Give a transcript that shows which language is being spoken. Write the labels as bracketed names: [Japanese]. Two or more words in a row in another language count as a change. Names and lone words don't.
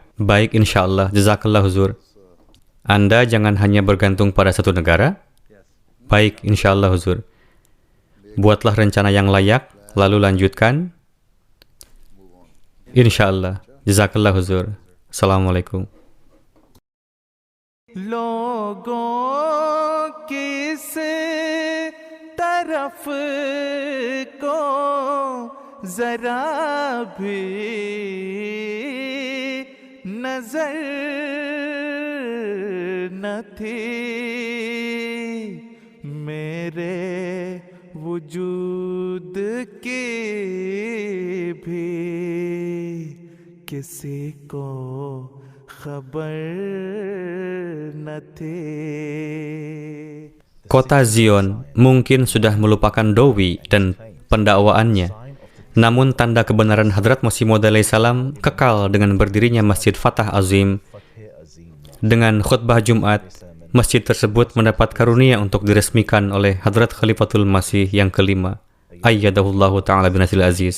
[Indonesian] Baik, [Arabic] إن شاء الله. [Indonesian] Jazakallah, Huzur. Anda jangan hanya bergantung pada satu negara. Baik, [Arabic] إن شاء الله, [Indonesian] Huzur. Buatlah rencana yang layak, lalu lanjutkan. [Arabic] إن شاء الله. [Indonesian] Jazakallah, Huzur. Assalamualaikum. [Urdu] لوگوں کس طرف کو ذرا بھی نظر نہ تھی میرے وجود کی بھی کسی کو خبر نہ تھی. [Indonesian] Kota Zion mungkin sudah melupakan Dowi dan pendakwaannya. Namun tanda kebenaran Hadrat Masih Maud alaihissalam kekal dengan berdirinya Masjid Fatah Azim. Dengan khutbah Jumat, masjid tersebut mendapat karunia untuk diresmikan oleh Hadrat Khalifatul Masih yang kelima, [Arabic] أيده الله تعالى بنصره العزيز.